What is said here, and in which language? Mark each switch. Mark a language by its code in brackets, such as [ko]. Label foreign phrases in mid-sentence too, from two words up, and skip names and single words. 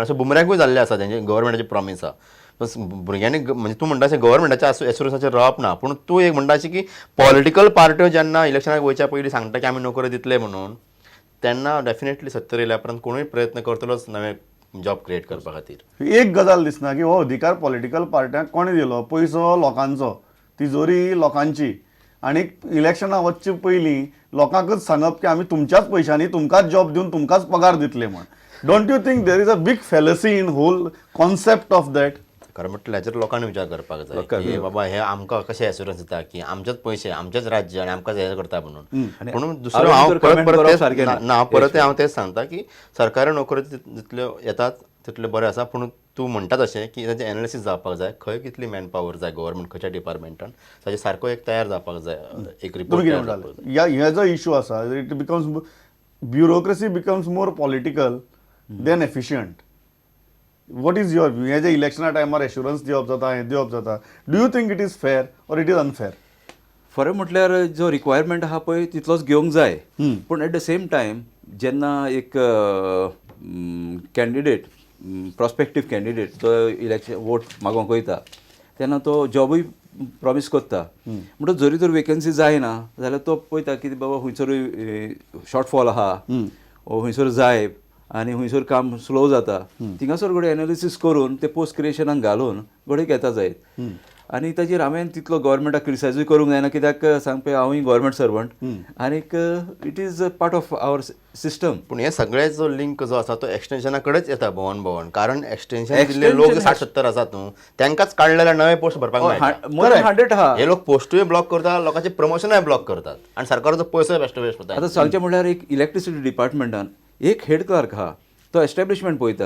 [kok] अशें बुमरँगूय जाल्लें आसा तेंचे गव्हर्मेंटाची प्रॉमीस आसा. बस भुरग्यांनी म्हणजे तूं म्हणटा अशें गव्हर्मेंटाच्या एश्युरन्साचेर रावप ना, पूण तूं एक म्हणटा अशें की [en] political parties [kok] जेन्ना इलेक्शनाक वयच्या पयलीं सांगता की आमी नोकऱ्यो दितले म्हणून, तेन्ना डेफिनेटली 70 येयल्या उपरांत कोणूय प्रयत्न करतलोच नवे [en] job create [kok] करपा खातीर. एक गजाल दिसना की हो अधिकार [en] political parties [kok] कोणी दिलो? पयसो लोकांचो, तिजोरी लोकांची, आनी इलेक्शनाक वचचे पयलीं लोकांकच सांगप की आमी तुमच्याच पयशांनी तुमकांच जॉब दिवन तुमकांच पगार दितले म्हण. [en] Don't you think there is a big fallacy in whole concept of that? [kok] खरें म्हटल्यार हाचेर लोकांनी विचार करपाक जाय की बाबा हे आमकां कशें एश्युरन्स दिता की आमचेच पयशे आमचेच राज्य आनी आमकांच हें करता म्हणून. म्हणून दुसरो हांव हांव तेच सांगता की सरकारी नोकऱ्यो जितल्यो येतात तितल्यो बरें आसा, पूण तूं म्हणटा तशें की ताचें एनालिसीस जावपाक जाय. खंय कितली [en] man power [kok] जाय गव्हर्मेंट खंयच्या डिपार्टमेंटान, ताचे सारको एक तयार जावपाक जाय, एक रिपोर्ट तयार जावपाक जाय. ह्या जो इशू आसा [en] it becomes bureaucracy becomes more political than efficient. what is your view? [kok] हे जे इलेक्शना टायमार एश्युरन्स दिवप जाता, हें दिवप जाता, [en] Do you think it is fair or it is unfair? [kok] खरें म्हटल्यार जो रिक्वायरमेंट आहा पळय तितलोच घेवंक जाय, पूण [en] at the same time [kok] जेन्ना एक [en] candidate prospective candidate [kok] जो [en] election vote [kok] मागोवंक वयता तेन्ना तो जॉबूय प्रॉमीस करता, म्हणटच जरी तर वेकन्सी जायना जाल्यार तो पळयता की बाबा खंयसरूय शॉर्टफॉल आहा वो खंयसर जाय आनी खंयसर काम स्लो जाता, थिंगासर घडये एनालिसीस करून ते पोस्ट क्रिएशनाक घालून घडये घेता जायत. आनी ताजेर हांवें तितलो गव्हर्मेंटाक क्रिटिसायजूय करूंक जायना, कित्याक सांगपा हांवूय [en] government servant [kok] आनीक [en] it is part of our system. [kok] पूण हे सगळे जो लिंक जो आसा तो एक्सटेन्शना कडेच येता भोवन कारण एक्सटेन्शन दिल्ले लोक 60-70 आसात न्हू, तांकांच काडलेले नवे पोस्ट भरपाक मेळटा. [en] more than 100 आहा. [kok] हे लोक पोस्टूय ब्लॉक करतात, लोकांचे प्रमोशनूय ब्लॉक करतात आनी सरकाराचो पयसो वेस्ट वता. आतां सांगचें म्हळ्यार एक [en] इलेक्ट्रिसिटी डिपार्टमेंटान [kok] एक [en] head clerk [kok] आहा, तो एस्टॅब्लिशमेंट पळयता.